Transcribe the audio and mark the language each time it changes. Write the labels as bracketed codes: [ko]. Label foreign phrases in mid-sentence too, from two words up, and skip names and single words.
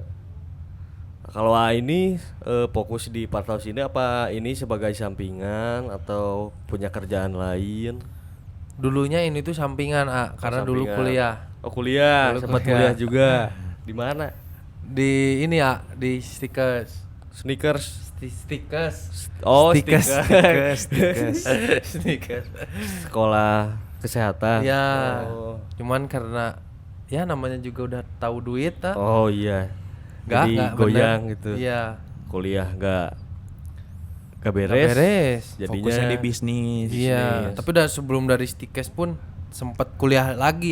[id] Nah, kalau ini fokus di [en] part house [id] ini apa ini sebagai sampingan atau punya kerjaan lain? Dulunya ini tuh sampingan, karena dulu Sampingan. kuliah Oh kuliah, Dulu sempat kuliah. kuliah juga. Di mana? di ini ya, di stickers. Sneakers. Stickers. Oh, Stickers. stickers. Stickers. Sekolah kesehatan. Ya. Oh. Cuman karena ya namanya juga udah tahu duit Oh iya. Jadi nggak goyang bener. gitu. Iya. Kuliah nggak Nggak beres. beres. Jadinya fokusnya di bisnis. Iya, tapi udah sebelum dari stickers pun sempet kuliah lagi,